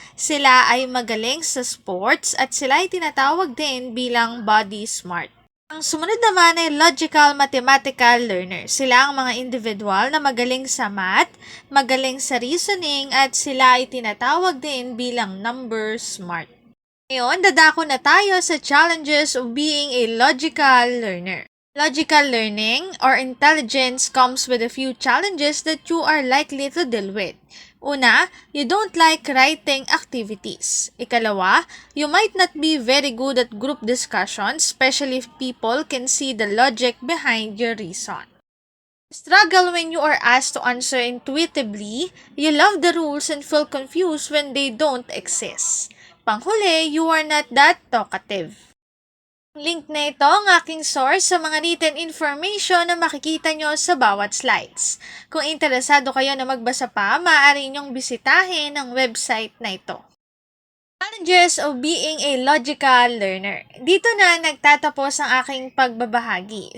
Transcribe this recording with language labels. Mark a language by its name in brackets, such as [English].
[Filipino] Sila ay magaling sa sports at sila ay tinatawag din bilang body smart. Ang sumunod naman ay logical mathematical learner. Sila ang mga individual na magaling sa math, magaling sa reasoning, at sila ay tinatawag din bilang number smart. Ngayon, dadako na tayo sa [English] challenges of being a logical learner. Logical learning or intelligence comes with a few challenges that you are likely to deal with. [Filipino] Una, [English] you don't like writing activities. [Filipino] Ikalawa, [English] you might not be very good at group discussions, especially if people can see the logic behind your reason. Struggle when you are asked to answer intuitively. You love the rules and feel confused when they don't exist. [Filipino] Panghuli, [English] you are not that talkative. [Filipino] Link na ito ang aking source sa mga written information na makikita nyo sa bawat slides. Kung interesado kayo na magbasa pa, maaari nyong bisitahin ang website na ito. [English] Challenges of being a logical learner. [Filipino] Dito na nagtatapos ang aking pagbabahagi.